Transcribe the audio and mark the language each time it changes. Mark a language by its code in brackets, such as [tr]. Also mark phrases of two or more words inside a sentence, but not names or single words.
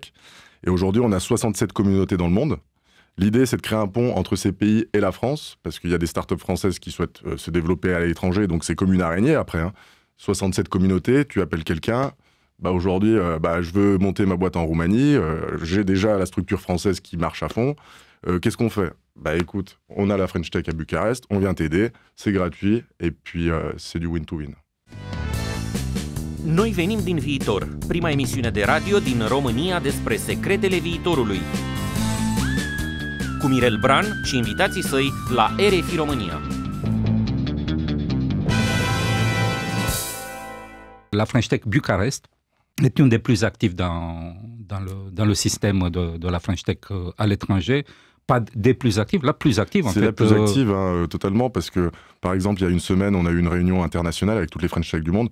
[fr] Et aujourd'hui, on a 67 communautés dans le monde. L'idée, c'est de créer un pont entre ces pays et la France, parce qu'il y a des startups françaises qui souhaitent se développer à l'étranger, donc c'est comme une araignée après. 67 communautés, tu appelles quelqu'un, aujourd'hui, je veux monter ma boîte en Roumanie, j'ai déjà la structure française qui marche à fond, qu'est-ce qu'on fait ? Écoute, on a la French Tech à Bucarest, on vient t'aider, c'est gratuit, et puis c'est du win-to-win. [ro] Noi venim din viitor, prima emisiune de radio din România despre secretele viitorului. Cu Mirel Bran și invitații săi la RFI România. [fr] La French Tech Bucarest est une des plus actives dans le système de la French Tech à l'étranger. Pas des plus actives, la plus active en fait. C'est la plus active, totalement, parce que, par exemple, il y a une semaine, on a eu une réunion internationale avec toutes les French Tech du monde.